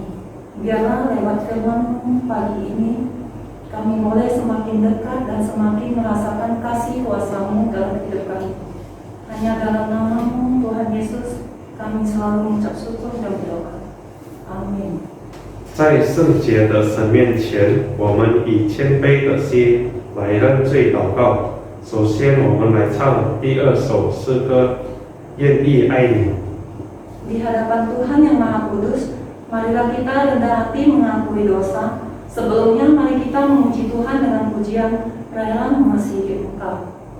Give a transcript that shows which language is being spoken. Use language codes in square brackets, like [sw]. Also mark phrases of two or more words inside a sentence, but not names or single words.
[id] Biarlah lewat firman-Mu pagi ini, kami boleh semakin dekat dan semakin merasakan kasih kuasa-Mu dalam hidup kami. Hanya dalam nama-Mu, Tuhan Yesus, kami selalu mengucap syukur dan berdoa. Amin. [zh] 在圣洁的神面前，我们以谦卑的心来认罪祷告。首先，我们来唱第二首诗歌《愿意爱你》。 [id] Di hadapan Tuhan yang Maha Kudus, marilah kita rendah hati mengakui dosa. Sebelumnya mari kita memuji Tuhan dengan pujian rela mengasihi Engkau.